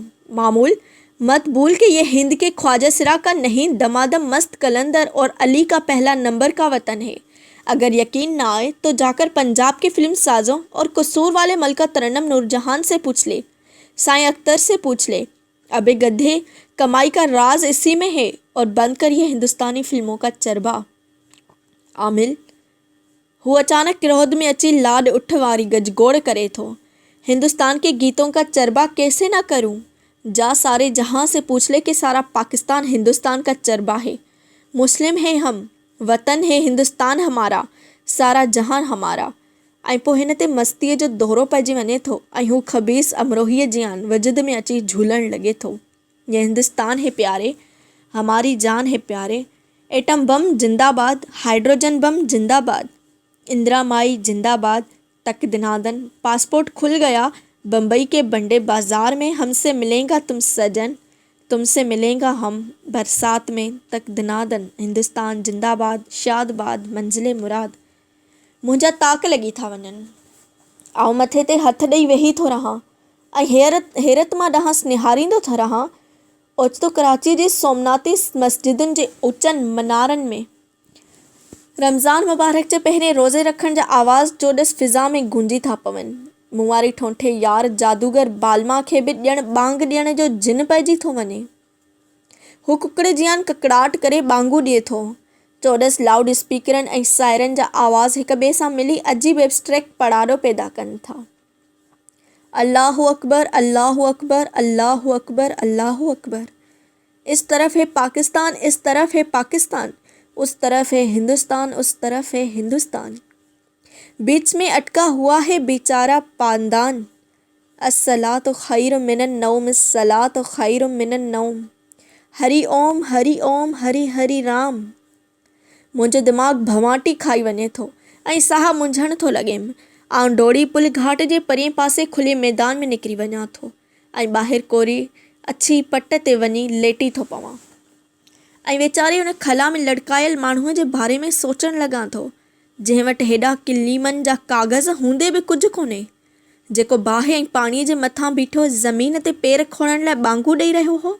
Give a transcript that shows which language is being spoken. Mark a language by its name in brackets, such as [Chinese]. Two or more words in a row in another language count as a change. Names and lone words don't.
[Hindi] मामूल, मत भूल कि ये हिंद के ख्वाजा सिरा का नहीं, दमादम मस्त कलंदर और अली का पहला नंबर का वतन है। अगर यकीन ना आए तो जाकर पंजाब के फिल्म साजों और कसूर वाले मलका तरन्नुम नूरजहान से पूछ ले, साईं अख्तर से पूछ ले। अबे गधे, कमाई का राज इसी में है। और बंद कर ये हिंदुस्तानी फिल्मों का चरबा। [Sindhi] आमिल, हू अचानक क्रोध में अची लाड उठ वारी गजगोड़ करे थो। [Hindi] हिंदुस्तान के गीतों का चरबा कैसे ना करूं? जा सारे जहां से पूछ ले कि सारा पाकिस्तान हिंदुस्तान का चरबा है। मुस्लिम है हम, वतन है हिंदुस्तान हमारा, सारा जहान हमारा। [Sindhi] ऐं पोइ हिन ते मस्तीअ जो दोहरो पइजी वञे थो ऐं हू खबीस अमरोहीअ जियान वजद में अची झूलण लॻे थो। [Hindi] ये हिंदुस्तान है प्यारे, हमारी जान है प्यारे। एटम बम जिंदाबाद, हाइड्रोजन बम जिंदाबाद, इंदिरा माई जिंदाबाद। तक दिनादन, पासपोर्ट खुल गया बम्बई के बंडे बाजार में। हमसे मिलेगा तुम सजन, तुमसे मिलेगा हम बरसात में। तक दिनादन, हिंदुस्तान जिंदाबाद, शादबाद, मंजिले मुराद। [Sindhi] मुंहिंजा ताक लॻी था वञनि। आउं मथे ते हथ ॾेई वेही थो रहां ऐं हैरत मां ॾांहुं निहारींदो थो रहां। ओचितो कराची जे सोमनाथी मस्जिदुनि जे ऊचनि मनारनि में रमज़ान मुबारक जे पहिरें रोज़े रखण जा आवाज़ चोॾस फिज़ा में गूंजी था पवनि। मूं वारी ठोंठे यार जादूगर बालमा खे बि बांग ॾियण जो जिन पइजी थो वञे। हू कुकड़े जियान ककड़ाट करे बांगू ॾिए थो। चोॾस लाउड स्पीकरनि ऐं सायरन जा आवाज़ हिक ॿिए सां मिली अजीब एब्स्ट्रैक्ट पड़ाड़ो पैदा कनि था। [Arabic] الله أكبر، الله أكبر، الله أكبر، الله أكبر. [Hindi] इस तरफ है पाकिस्तान, इस तरफ है पाकिस्तान, उस तरफ है हिंदुस्तान, उस तरफ है हिंदुस्तान। बीच में अटका हुआ है बेचारा पांदान। [Arabic] الصلاة خير من النوم، الصلاة خير من النوم. [Sanskrit] हरि ओम, हरि ओम, हरि हरि राम। [Sindhi] मुंहिंजो दिमाग़ भवाटी खाई वञे थो ऐं साह मुंझण थो लॻेमि। आउं डोड़ी पुल घाट जे परे पासे खुले मैदान में निकिरी वञा थो ऐं ॿाहिरि कोरी अछी पट ते वञी लेटी थो पवां ऐं वीचारे हुन खला में लड़कायल माण्हूअ जे बारे में सोचण लॻां थो, जंहिं वटि हेॾा किलीमनि जा काग़ज़ हूंदे बि कुझु कोन्हे, जेको बाहि ऐं पाणीअ जे मथां बीठो ज़मीन ते पेर खोड़ण लाइ बांगू ॾेई रहियो हो।